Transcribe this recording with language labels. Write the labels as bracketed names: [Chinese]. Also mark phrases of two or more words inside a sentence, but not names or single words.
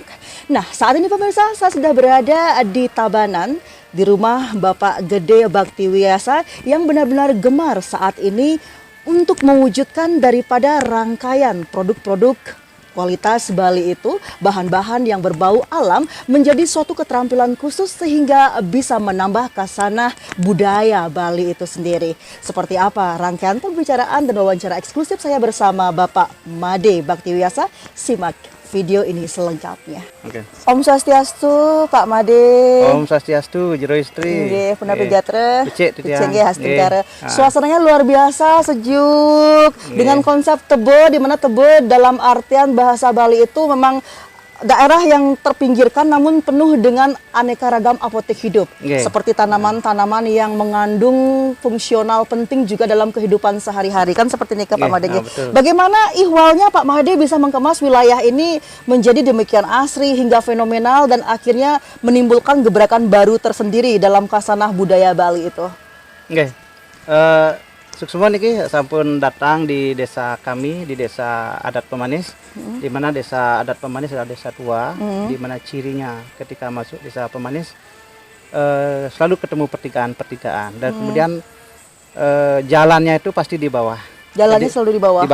[Indonesian] Nah, saat ini pemirsa, saya sudah berada di Tabanan, di rumah Bapak Gede Baktiwiasa yang benar-benar gemar saat ini untuk mewujudkan daripada rangkaian produk-produk kualitas Bali itu, bahan-bahan yang berbau alam menjadi suatu keterampilan khusus sehingga bisa menambah khasanah budaya Bali itu sendiri. Seperti apa rangkaian pembicaraan dan wawancara eksklusif saya bersama Bapak Made Baktiwiasa? Simak video ini selengkapnya. Oke. [Balinese] Om Swastiastu, Pak Made. Om Swastiastu, Jero Istri. Nggih, punapa jatra? Becik tu dia. Nggih, Hastingkara. [Indonesian] Suasananya luar biasa, sejuk. Dengan konsep Tebe, di mana Tebe dalam artian bahasa Bali itu memang daerah yang terpinggirkan namun penuh dengan aneka ragam apotek hidup. Seperti tanaman-tanaman yang mengandung fungsional penting juga dalam kehidupan sehari-hari. Kan seperti ini Pak Made. Bagaimana ihwalnya Pak Made bisa mengemas wilayah ini menjadi demikian asri hingga fenomenal dan akhirnya menimbulkan gebrakan baru tersendiri dalam khasanah budaya Bali itu? Nggih. Semua [Balinese] niki sampun [Indonesian] datang di desa kami, di desa adat Pemanis, di mana desa adat Pemanis adalah desa tua, di mana cirinya ketika masuk desa Pemanis selalu ketemu pertigaan dan kemudian jalannya itu pasti di bawah. Jalannya selalu di bawah.